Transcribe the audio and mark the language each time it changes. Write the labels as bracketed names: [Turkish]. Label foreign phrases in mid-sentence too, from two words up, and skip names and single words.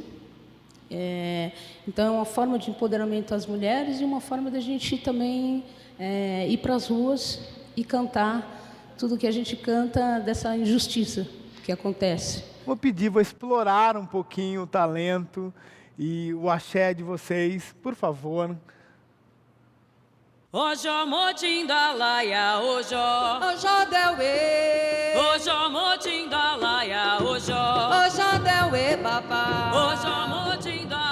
[Portuguese] Então é uma forma de empoderamento às mulheres e uma forma da gente também ir para as ruas e cantar tudo que a gente canta dessa injustiça que acontece. Vou pedir, vou explorar um pouquinho o talento e o axé de vocês, por favor. Ojo motindalaia, ojo, ojo delwe, ojo motindalaia, ojo, ojo delwe, papá, ojo motindalaia.